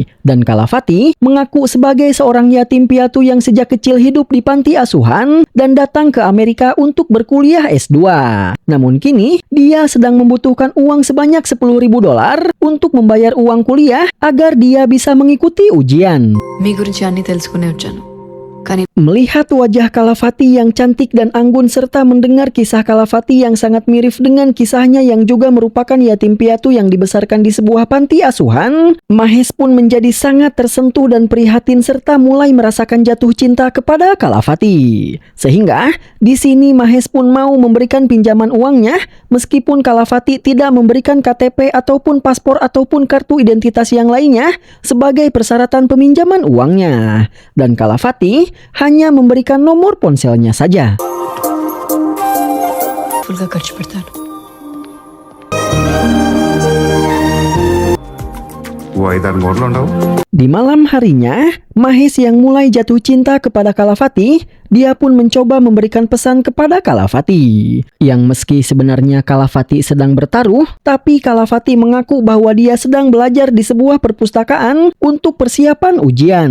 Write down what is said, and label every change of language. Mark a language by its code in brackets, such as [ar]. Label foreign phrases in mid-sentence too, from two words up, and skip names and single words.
[id] Dan Kalavati mengaku sebagai seorang yatim piatu yang sejak kecil hidup di panti asuhan dan datang ke Amerika untuk berkuliah S2. Namun kini, dia sedang membutuhkan uang sebanyak $10.000 untuk membayar uang kuliah agar dia bisa mengikuti ujian. [te] మీ గురించి అన్నీ తెలుసుకునే వచ్చాను కానీ [id] Melihat wajah Kalavati yang cantik dan anggun serta mendengar kisah Kalavati yang sangat mirip dengan kisahnya yang juga merupakan yatim piatu yang dibesarkan di sebuah panti asuhan, Mahes pun menjadi sangat tersentuh dan prihatin serta mulai merasakan jatuh cinta kepada Kalavati. Sehingga di sini Mahes pun mau memberikan pinjaman uangnya meskipun Kalavati tidak memberikan KTP ataupun paspor ataupun kartu identitas yang lainnya sebagai persyaratan peminjaman uangnya. Dan Kalavati hanya memberikan nomor ponselnya saja. [te] ఫుల్గా ఖర్చు పెడతాను నువ్వు 5-6 మూరలు ఉండవు. [id] Di malam harinya, Mahes yang mulai jatuh cinta kepada Kalavati, dia pun mencoba memberikan pesan kepada Kalavati. Yang meski sebenarnya Kalavati sedang bertaruh, tapi Kalavati mengaku bahwa dia sedang belajar di sebuah perpustakaan untuk persiapan ujian.